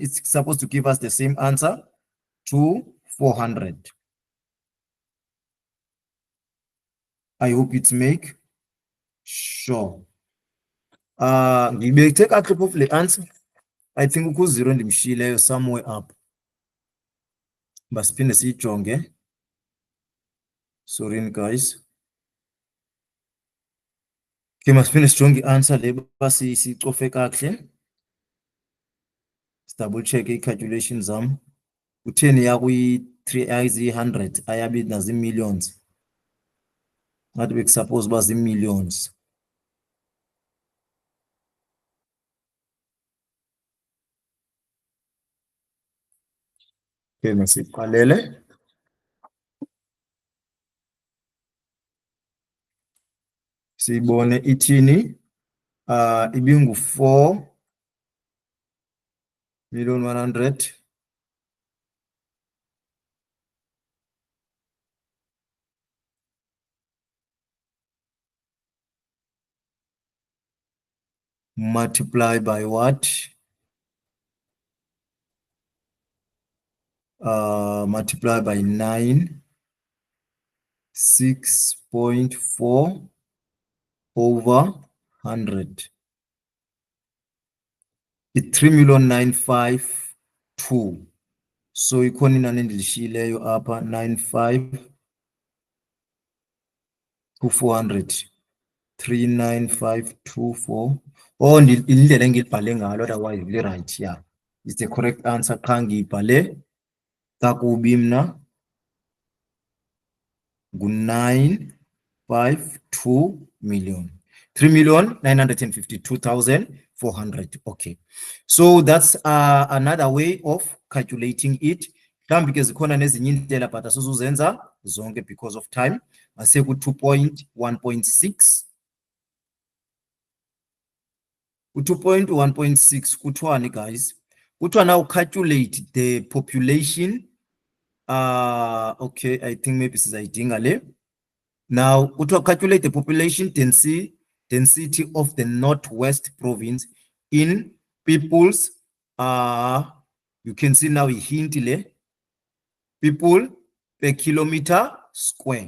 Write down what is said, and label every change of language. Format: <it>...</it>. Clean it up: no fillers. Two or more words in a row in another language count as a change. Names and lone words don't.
<en>It's supposed to give us the same answer, 400. I hope it's make sure. We may take a clip of the answer. I think we zero ndimshileyo somewhere up.</en> <xh>Basiphinde siyijonge.</xh> <en>Sorry guys.</en> <xh>Okay, masiphinde sijonge i-answer le basicofe kakuhle.</xh> <en>Double check i-calculation zam.</en> <xh>Kutheni yakwi-3 ayizi-100 ayabi nazi-millions. Ngathi bekusuppose uba zii-millions. Okay, masiqalele. Sibone ithini, ibingu 4,100,000.</xh> <en>Multiply by what? Multiply by 9, 6.4 over 100. It's 3,952.</en> <xh>So ikhona inani endilishiyileyo apha 95 to 400. 39524. Oh, indlela engilibhale ngalo,</xh> <en>otherwise really right. Yeah, it's the correct answer.</en> <xh>Qha ngiyibhale kakubi mna.</xh> <en>952 million. 3,952,400. Okay, so that's another way of calculating it.</en> <xh>Mhlawumbi ke zikhona nezinye indlela but asizuzenza zonke</xh> <en>because of time.</en> <xh>Mase ku 2.1.6. 2.1.6 kuthiwani guys?</xh> <en>Kuthiwa now calculate the population. Okay, I think maybe</en> <xh>sizayidinga le.</xh> <en>Now, to calculate the population density of the Northwest province in people's, you can see now a hint le, people per kilometer square.</en>